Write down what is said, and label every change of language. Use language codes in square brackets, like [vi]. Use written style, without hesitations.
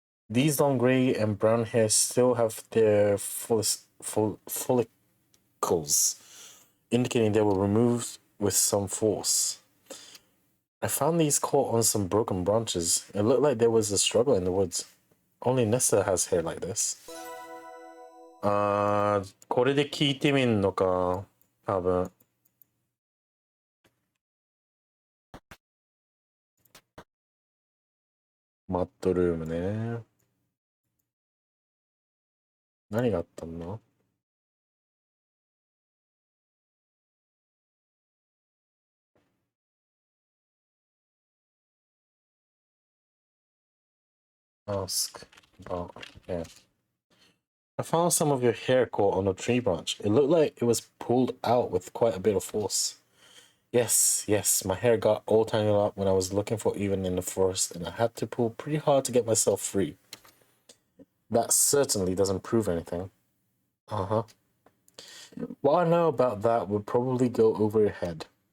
[en] These long grey and brown hairs still have their follicles, indicating they were removed with some force. I found these caught on some broken branches. It looked like there was a struggle in the woods. Only Nessa has hair like this. [ja] これで聞いてみんのか、多分。マットルームね。何があったんだ？ [en] Ask about hair. I found some of your hair caught on a tree branch. It looked like it was pulled out with quite a bit of force. Yes, my hair got all tangled up when I was looking for even in the forest, and I had to pull pretty hard to get myself free. That certainly doesn't prove anything. Uh-huh. What I know about that would probably go over your head.